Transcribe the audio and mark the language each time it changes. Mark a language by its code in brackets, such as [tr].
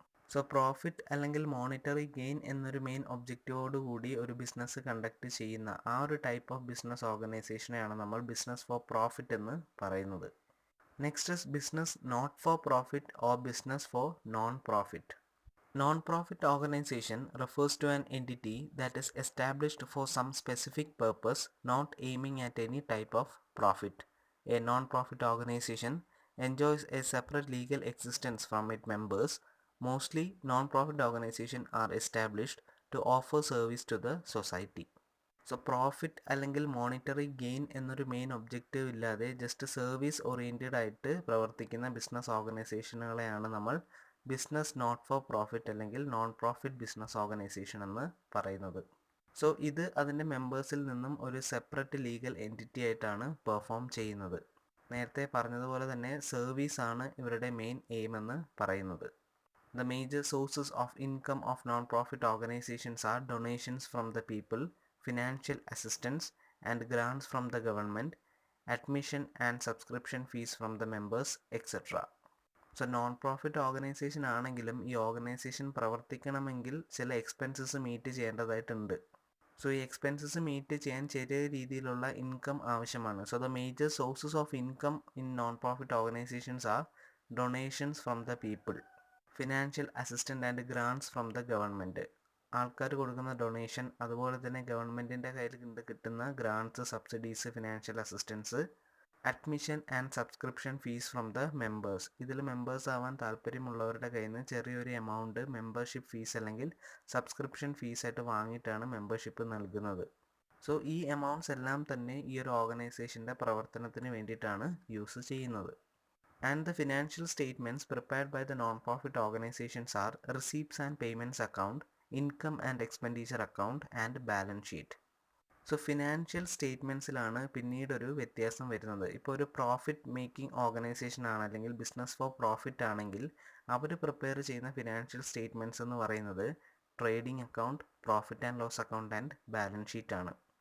[ml] So profit അല്ലെങ്കിൽ monetary gain എന്നൊരു main ഒബ്ജക്റ്റീവോട് കൂടി ഒരു ബിസിനസ് കണ്ടക്ട് ചെയ്യുന്ന ആ ഒരു ടൈപ്പ് ഓഫ് ബിസിനസ് ഓർഗനൈസേഷനെയാണ് നമ്മൾ ബിസിനസ് ഫോർ പ്രോഫിറ്റ് എന്ന് പറയുന്നത്. [en] Next is business not for profit or business for non profit. Non-profit organization refers to an entity that is established for some specific purpose, not aiming at any type of profit. A non-profit organization enjoys a separate legal existence from its members. Mostly, non-profit organizations are established to offer service to the society. [ml] So profit അല്ലെങ്കിൽ monetary gain എന്നൊരു main objective ഇല്ലാതെ just service oriented ആയിട്ട് പ്രവർത്തിക്കുന്ന business ഓർഗനൈസേഷനുകളെയാണ് നമ്മൾ business not for profit അല്ലെങ്കിൽ non profit business organisation എന്ന് പറയുന്നത്. So ഇത് അതിൻ്റെ മെമ്പേഴ്സിൽ നിന്നും ഒരു സെപ്പറേറ്റ് ലീഗൽ എൻറ്റിറ്റി ആയിട്ടാണ് പെർഫോം ചെയ്യുന്നത്. നേരത്തെ പറഞ്ഞതുപോലെ തന്നെ സർവീസ് ആണ് ഇവരുടെ മെയിൻ എയിം എന്ന് പറയുന്നത്. [en] The major sources of income of non-profit organizations are donations from the people, financial assistance and grants from the government, admission and subscription fees from the members, etc. [ml] So non profit organisation ആണെങ്കിലും ഈ organisation പ്രവർത്തിക്കണമെങ്കിൽ ചില expenses meet ചെയ്യേണ്ടതായിട്ടുണ്ട്. So ഈ expenses meet ചെയ്യാൻ ചെറിയ രീതിയിലുള്ള income ആവശ്യമാണ്. [en] so the major sources of income in non profit organisations are donations from the people, financial assistant and grants from the government, [ml] ആൾക്കാർ കൊടുക്കുന്ന ഡൊണേഷൻ, അതുപോലെ തന്നെ ഗവൺമെൻറ്റിൻ്റെ കയ്യിൽ കിട്ടുന്ന grants, subsidies, financial assistance, [en] Admission and subscription fees from the members. [ml] ഇതിൽ members ആവാൻ താല്പര്യമുള്ളവരുടെ കയ്യിൽ നിന്ന് ചെറിയൊരു എമൗണ്ട് മെമ്പർഷിപ്പ് ഫീസ് അല്ലെങ്കിൽ സബ്സ്ക്രിപ്ഷൻ ഫീസായിട്ട് വാങ്ങിയിട്ടാണ് മെമ്പർഷിപ്പ് നൽകുന്നത്. സോ ഈ എമൗണ്ട്സ് എല്ലാം തന്നെ ഈ ഒരു ഓർഗനൈസേഷൻ്റെ പ്രവർത്തനത്തിന് വേണ്ടിയിട്ടാണ് യൂസ് ചെയ്യുന്നത്. [en] And the financial statements prepared by the non-profit organizations are receipts and payments account, income and expenditure account and balance sheet. [ml] So financial സ്റ്റേറ്റ്മെൻറ്റ്സിലാണ് പിന്നീടൊരു വ്യത്യാസം വരുന്നത്. ഇപ്പോൾ ഒരു പ്രോഫിറ്റ് മേക്കിംഗ് ഓർഗനൈസേഷൻ ആണ് അല്ലെങ്കിൽ ബിസിനസ് ഫോർ പ്രോഫിറ്റ് ആണെങ്കിൽ അവർ പ്രിപ്പയർ ചെയ്യുന്ന financial statements എന്ന് പറയുന്നത് trading account, profit and loss account and balance sheet ആണ്.